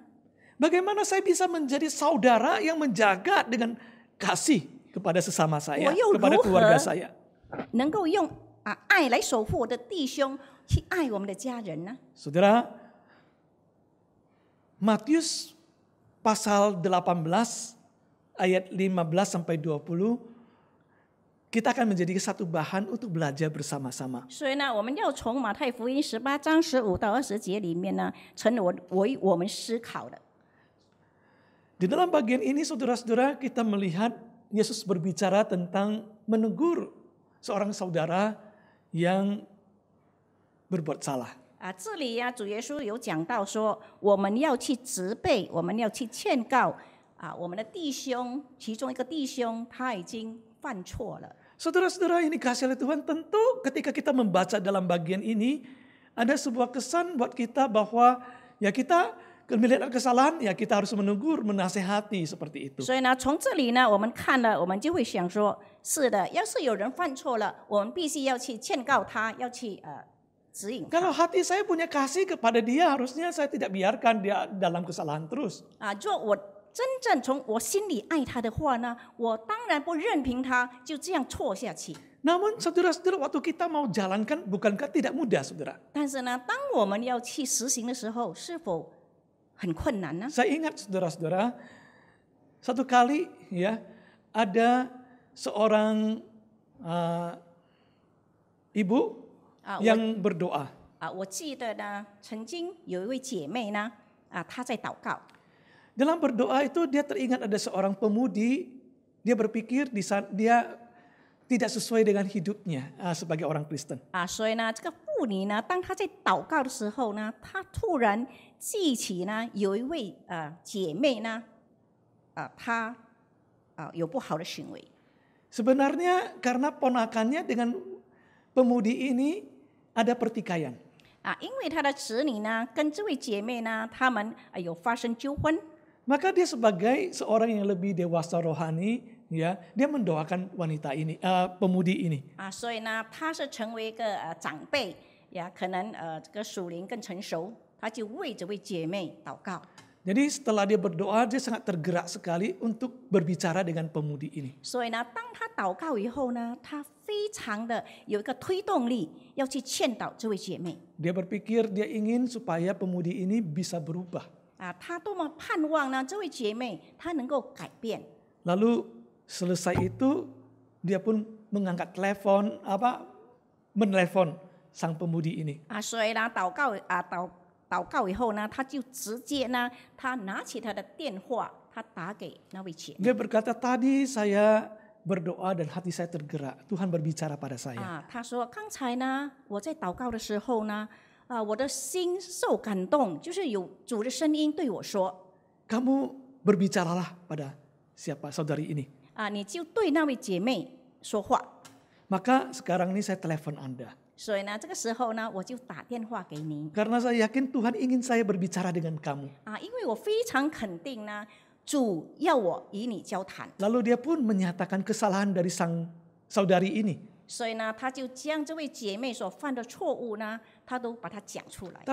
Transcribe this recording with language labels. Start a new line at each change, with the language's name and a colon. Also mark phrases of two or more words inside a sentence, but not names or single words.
Indonesian: Bagaimana saya bisa menjadi saudara yang menjaga dengan kasih kepada sesama saya, kepada keluarga saya.
Chinese: 能够用爱来守护我的弟兄，去爱我们的家人呢？
Indonesian: Saudara, Matius pasal 18 ayat 15 sampai 20 kita akan menjadi satu bahan untuk belajar bersama-sama.
Chinese: 所以呢，我们要从马太福音18章15到20节里面呢，成为我们思考的。
Indonesian: Di dalam bagian ini saudara-saudara kita melihat Yesus berbicara tentang menegur seorang saudara yang berbuat salah.
Chinese: 这里主耶稣有讲到说，我们要去责备，我们要去劝告我们的弟兄，其中一个弟兄他已经犯错了。
Indonesian: Saudara-saudara ini kasih oleh Tuhan, tentu ketika kita membaca dalam bagian ini ada sebuah kesan buat kita bahwa ya kita melihat kesalahan ya kita harus menegur, menasehati seperti itu.
Chinese: 所以呢，从这里呢，我们看了，我们就会想说，是的，要是有人犯错了，我们必须要去劝告他，要去指引他。
Indonesian: Kalau hati saya punya kasih kepada dia, harusnya saya tidak biarkan dia dalam kesalahan terus.
Chinese: 若我真正从我心里爱他的话呢，我当然不任凭他就这样错下去。
Indonesian: Namun saudara-saudara waktu kita mau jalankan bukankah tidak mudah saudara?
Chinese: 但是呢，当我们要去实行的时候，是否很困难呢？
Indonesian: Saya ingat saudara-saudara, satu kali ya ada seorang ibu yang berdoa.
Chinese: 我记得呢，曾经有一位姐妹呢，她在祷告。
Indonesian: Dalam berdoa itu dia teringat ada seorang pemudi, dia berpikir dia tidak sesuai dengan hidupnya sebagai orang Kristen.
Chinese: 所以呢，这个妇女呢，当她在祷告的时候呢，她突然记起呢，有一位姐妹呢，她有不好的行为。
Indonesian: Sebenarnya karena ponakannya dengan pemudi ini ada pertikaian.
Chinese: 因为他的子女呢跟这位姐妹呢，他们有发生纠纷，
Indonesian: Maka dia sebagai seorang yang lebih dewasa rohani, ya, dia mendoakan wanita ini, pemudi ini.
Chinese: 所以呢，他是成为一个长辈呀，可能这个属灵更成熟，他就为这位姐妹祷告。
Indonesian: Jadi setelah dia berdoa, dia sangat tergerak sekali untuk berbicara dengan pemudi ini.
Chinese: 所以呢，当他祷告以后呢，他非常的有一个推动力，要去劝导这位姐妹。
Indonesian: Dia berpikir dia ingin supaya pemudi ini bisa berubah.
Chinese: 他多么盼望呢，这位姐妹她能够改变。
Indonesian: Lalu selesai itu dia pun mengangkat telepon, menelepon sang pemudi ini.
Chinese: 所以呢，祷告以后呢，他就直接呢，他拿起他的电话，他打给那位姐妹。
Indonesian: Dia berkata, tadi saya berdoa dan hati saya tergerak. Tuhan berbicara pada saya.
Chinese: 他说刚才呢，我在祷告的时候呢，我的心受感动，就是有主的声音对我说，
Indonesian: Kamu berbicaralah pada siapa saudari ini.
Chinese: 你就对那位姐妹说话。
Indonesian: Maka sekarang ini saya telepon Anda.
Chinese: 所以呢，这个时候呢，我就打电话给您。
Indonesian: Karena saya yakin Tuhan ingin saya berbicara dengan kamu.
Chinese: 因为我非常肯定呢，主要我与你交谈。
Indonesian: Lalu dia pun menyatakan kesalahan dari sang saudari ini.
Chinese: 所以呢，他就将这位姐妹所犯的错误呢，他都把它讲出来。